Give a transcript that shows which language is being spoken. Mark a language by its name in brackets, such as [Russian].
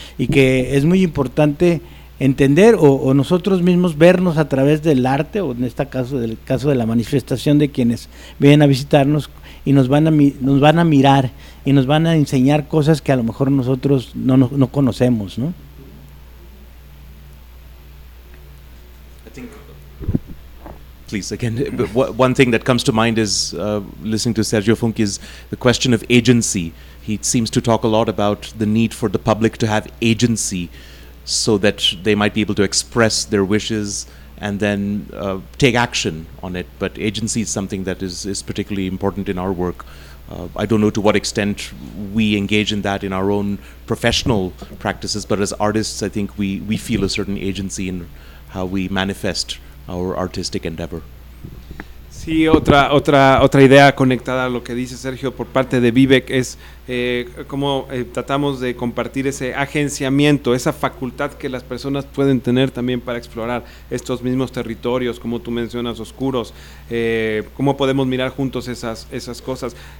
[Spanish] Y que es muy importante entender o nosotros mismos vernos a través del arte o en este caso, del caso de la manifestación de quienes vienen a visitarnos y nos van a mirar y nos van a enseñar cosas que a lo mejor nosotros no conocemos, ¿no? [English] Please, again, but one thing that comes to mind is listening to Sergio Funk is the question of agency. He seems to talk a lot about the need for the public to have agency so that they might be able to express their wishes and then take action on it. But agency is something that is particularly important in our work. I don't know to what extent we engage in that in our own professional practices, but as artists, I think we feel a certain agency in how we manifest our artistic endeavor. [Spanish] Sí, otra idea conectada a lo que dice Sergio por parte de Vivek es cómo tratamos de compartir ese agenciamiento, esa facultad que las personas pueden tener también para explorar estos mismos territorios, como tú mencionas, oscuros, cómo podemos mirar juntos esas cosas.